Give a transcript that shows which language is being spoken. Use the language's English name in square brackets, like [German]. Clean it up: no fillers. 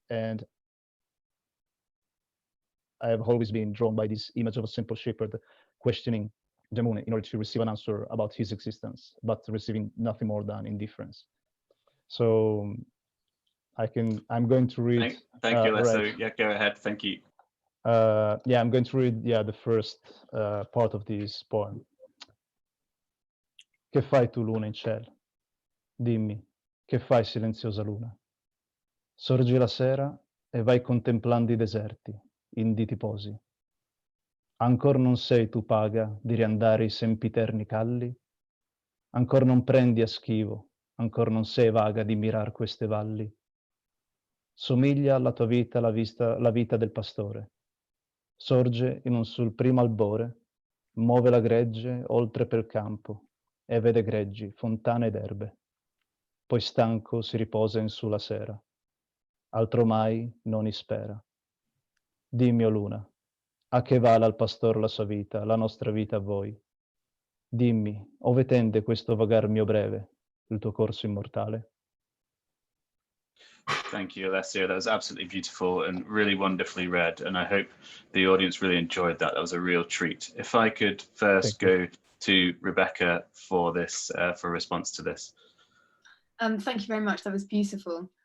[English] And I have always been drawn by this image of a simple shepherd questioning the moon in order to receive an answer about his existence, but receiving nothing more than indifference. So I'm going to read. Thank you, Alessio. Right. Yeah, go ahead. Thank you. Yeah, I'm going to read the first part of this poem. [Italian] Che fai tu, luna in cielo? Dimmi, che fai, silenziosa luna? Sorgi la sera e vai contemplando i deserti, in di ti posi. Ancor non sei tu paga di riandare i sempiterni calli? Ancor non prendi a schivo, ancor non sei vaga di mirar queste valli? Somiglia alla tua vita la vita del pastore. Sorge in un sul primo albore, muove la gregge oltre pel campo e vede greggi, fontane ed erbe. Poi stanco si riposa in su la sera, altro mai non ispera. Dimmi, o luna, a che vale al pastor la sua vita, la nostra vita a voi? Dimmi, ove tende questo vagar mio breve, il tuo corso immortale? [English] Thank you, Alessio. That was absolutely beautiful and really wonderfully read. And I hope the audience really enjoyed that. That was a real treat. If I could first go to Rebecca for this, for a response to this. Thank you very much. That was beautiful.